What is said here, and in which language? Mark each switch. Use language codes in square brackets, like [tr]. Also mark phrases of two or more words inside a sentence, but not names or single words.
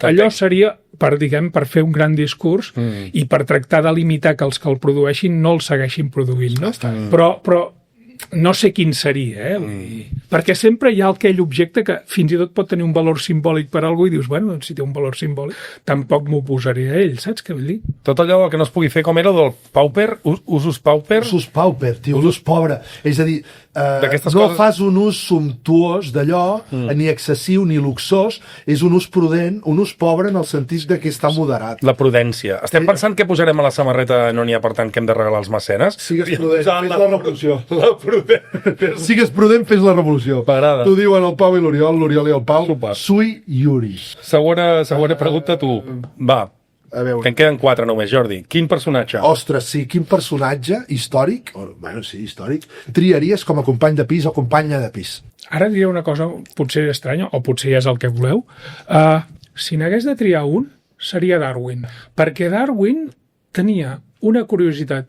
[ca] Allò seria per fer un gran discurs i per tractar de limitar que els que el produeixin no el segueixin produint, no? Però no sé quin seria, perquè sempre hi ha aquell objecte que fins i tot pot tenir un valor simbòlic per a algú i dius, bueno, doncs si té un valor simbòlic, tampoc m'oposaré a ell, saps què vull dir? Tot allò que no es pugui fer com era del [la] pauper, usus pauper... Usus pauper, [ca] tio, usus pobre. És a dir, no fas un ús sumptuós d'allò, ni excessiu ni luxós, és un ús prudent, un ús pobre en el sentit de que està moderat. La prudència. Estem pensant què posarem a la samarreta No n'hi ha per tant que hem de regalar als mecenes? Sigues prudent, fes la revolució. prudent. Sigues prudent, fes la revolució. M'agrada. T'ho diuen el Pau i l'Oriol i el Pau. Super. [la] Sui juris. [ca] Segona pregunta, tu. Va, A veure. que en queden 4 només, Jordi. Quin personatge? Ostres, sí, quin personatge històric, bueno, sí, històric, triaries com a company de pis o companya de pis? Ara diré una cosa potser estranya, o potser ja és el que voleu. Si n'hagués de triar un, seria Darwin. Perquè Darwin tenia una curiositat.